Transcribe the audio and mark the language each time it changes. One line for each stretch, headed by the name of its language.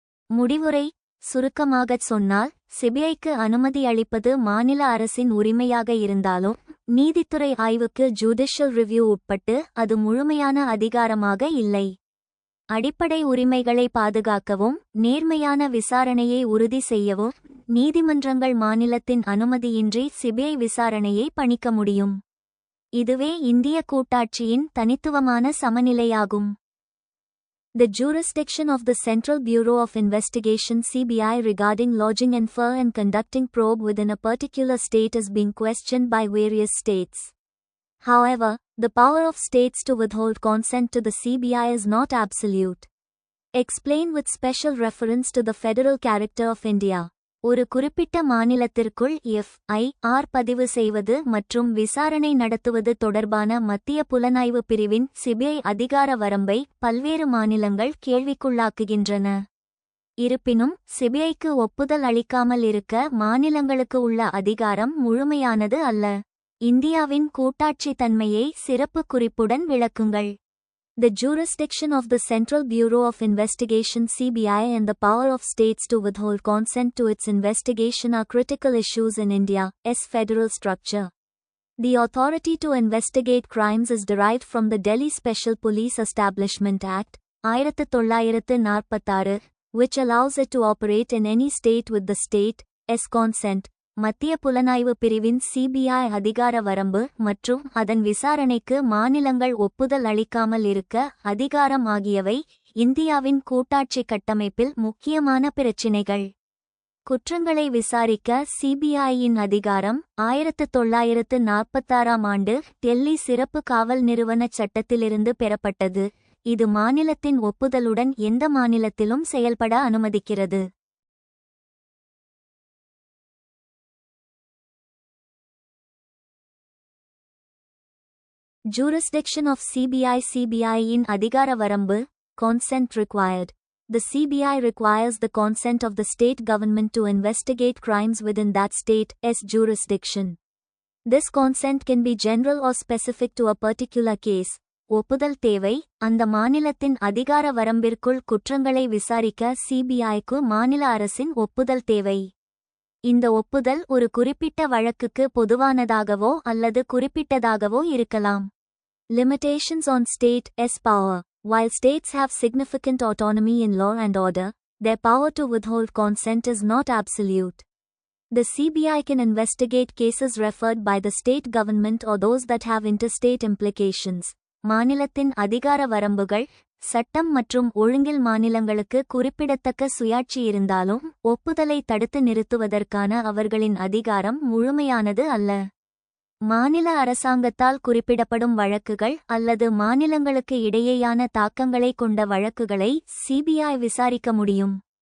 Tamil: முடிவுரை. சுருக்கமாகச் சொன்னால், சிபிஐக்கு அனுமதி அளிப்பது மாநில அரசின் உரிமையாக இருந்தாலும் நீதித்துறை ஆய்வுக்கு ஜுடிஷியல் ரிவ்யூ உட்பட்டு அது முழுமையான அதிகாரமாக இல்லை. அடிப்படை உரிமைகளை பாதுகாக்கவும் நேர்மையான விசாரணையை உறுதி செய்யவும் நீதிமன்றங்கள் மாநிலத்தின் அனுமதியின்றி சிபிஐ விசாரணையை பணிக்க முடியும். இதுவே இந்திய கூட்டாட்சியின் தனித்துவமான சமநிலையாகும்.
English: The jurisdiction of the Central Bureau of Investigation (CBI) regarding lodging infer and conducting probe within a particular state is being questioned by various states. However, the power of states to withhold consent to the CBI is not absolute. Explain with special reference to the federal character of India.
Tamil: ஒரு குறிப்பிட்ட மாநிலத்திற்குள் எஃப்.ஐ.ஆர். பதிவு செய்வது மற்றும் விசாரணை நடத்துவது தொடர்பான மத்திய புலனாய்வு பிரிவின் சிபிஐ அதிகார வரம்பை பல்வேறு மாநிலங்கள் கேள்விக்குள்ளாக்குகின்றன. இருப்பினும் சிபிஐக்கு ஒப்புதல் அளிக்காமல் இருக்க மாநிலங்களுக்கு உள்ள அதிகாரம் முழுமையானது அல்ல. இந்தியாவின் கூட்டாட்சி தன்மையை சிறப்பு குறிப்புடன் விளக்குங்கள்.
English: The jurisdiction of the Central Bureau of Investigation (CBI) and the power of states to withhold consent to its investigation are critical issues in India's federal structure. The authority to investigate crimes is derived from the Delhi Special Police Establishment Act, 1946, which allows it to operate in any state with the state's consent.
Tamil: மத்திய புலனாய்வு பிரிவின் CBI அதிகார வரம்பு மற்றும் அதன் விசாரணைக்கு மாநிலங்கள் ஒப்புதல் அளிக்காமல் இருக்க அதிகாரம் ஆகியவை இந்தியாவின் கூட்டாட்சி கட்டமைப்பில் முக்கியமான பிரச்சினைகள். குற்றங்களை விசாரிக்க சிபிஐயின் அதிகாரம் 1946 ஆண்டு டெல்லி சிறப்பு காவல் நிறுவனச் சட்டத்திலிருந்து பெறப்பட்டது. இது மாநிலத்தின் ஒப்புதலுடன் எந்த மாநிலத்திலும் செயல்பட அனுமதிக்கிறது.
English: Jurisdiction of CBI.
Tamil: CBI-in அதிகார வரம்பு.
English: Consent required. The CBI requires the consent of the state government to investigate crimes within that state's jurisdiction. This consent can be general or specific to a particular case.
Tamil: ஒப்புதல் தேவை. அந்த மாநிலத்தின் அதிகார வரம்பிற்குள் குற்றங்களை விசாரிக்க சிபிஐக்கு மாநில அரசின் ஒப்புதல் தேவை. இந்த ஒப்புதல் ஒரு குறிப்பிட்ட வழக்குக்கு பொதுவானதாகவோ அல்லது குறிப்பிட்டதாகவோ இருக்கலாம்.
English: Limitations on state's power. While states have significant autonomy in law and order, their power to withhold consent is not absolute. The CBI can investigate cases referred by the state government or those that have interstate implications.
Tamil: மாநிலத்தின் அதிகார வரம்புகள். சட்டம் மற்றும் ஒழுங்கில் மாநிலங்களுக்கு குறிப்பிடத்தக்க சுயாட்சி இருந்தாலும் ஒப்புதலை தடுத்து நிறுத்துவதற்கான அவர்களின் அதிகாரம் முழுமையானது அல்ல. மாநில அரசாங்கத்தால் குறிப்பிடப்படும் வழக்குகள் அல்லது மாநிலங்களுக்கு இடையேயான தாக்கங்களை கொண்ட வழக்குகளை சிபிஐ விசாரிக்க முடியும்.